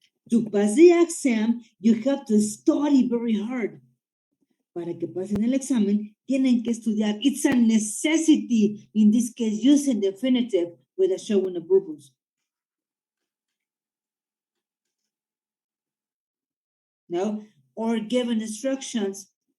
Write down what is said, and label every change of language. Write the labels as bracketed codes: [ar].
[en] To pass the exam, you have to study very hard. [es] Para que pasen el examen, tienen que estudiar. [en] It's a necessity, in this case, using definitive with a showing a purpose. No, or given instructions.